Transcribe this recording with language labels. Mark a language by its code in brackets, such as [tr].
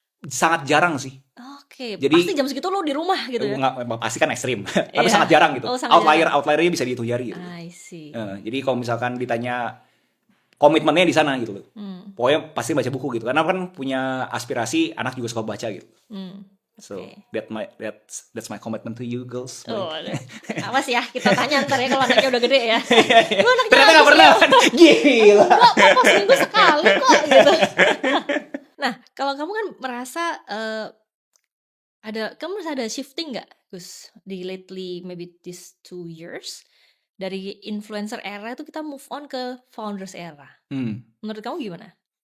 [id] Sangat jarang sih. Jadi pasti jam segitu lu di rumah gitu ya? Pasti kan ekstrim. Tapi sangat jarang gitu. Outliernya bisa dihitung jari gitu. [en] I see. [id] Jadi kalau misalkan ditanya komitmennya di sana gitu loh. Pokoknya pasti baca buku gitu. Karena kan punya aspirasi anak juga suka baca gitu. [en] So that's my commitment to you girls. [id] Apa sih ya, kita tanya ntar ya kalau anaknya udah gede ya. Ternyata gak pernah. Gila. Papa seminggu sekali kok gitu. Nah kalau kamu kan merasa kamu merasa ada shifting gak Gus di lately [en] maybe these 2 years [id] dari influencer era itu kita [en] move on [id] ke founders era. Menurut kamu gimana?